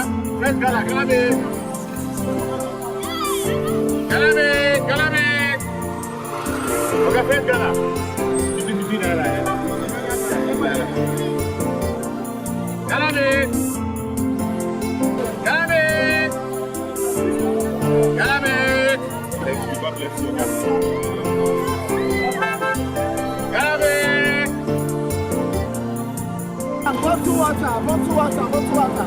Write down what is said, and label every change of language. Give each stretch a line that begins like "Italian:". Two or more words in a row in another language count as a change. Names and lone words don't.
Nigerian Pidgin: Fresh gala, Galame. Oga, fresh gala. 50 naira. Galame. Thank you, God bless you, Oga. Bottle water.